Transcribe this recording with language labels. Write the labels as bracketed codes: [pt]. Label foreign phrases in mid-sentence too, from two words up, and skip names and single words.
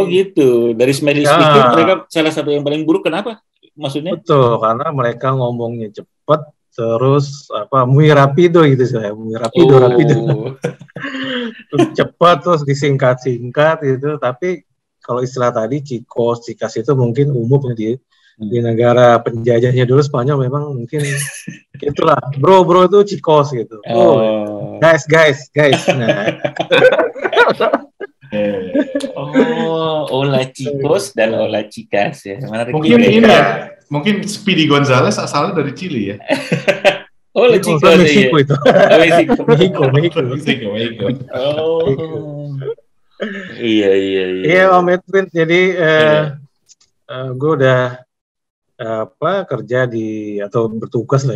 [id] Oh gitu. Dari Smiley Ya. Speaking mereka salah satu yang paling buruk. Kenapa? Maksudnya? betul, karena mereka ngomongnya cepat, terus [es] muy rapido [id] gitu saya, [es] muy rapido. [id] Terus cepat, terus disingkat-singkat gitu. Tapi kalau istilah tadi [es] chicos, chicas [id] itu mungkin umum ya di negara penjajahnya dulu Spanyol memang mungkin itulah bro itu chicos gitu. Oh. Guys. Nah, [es] Hola chicos [id] dan [es] hola chicas [id] ya. Menarik Mungkin juga ini ya, mungkin Speedy Gonzales asalnya dari Chile ya. Hola Mexico chicos Mexico ya. itu. Mexico. Mexico. Mexico. Oh. Iya. Iya Om Edwin, jadi Iya. gue udah kerja atau bertugas lah ya.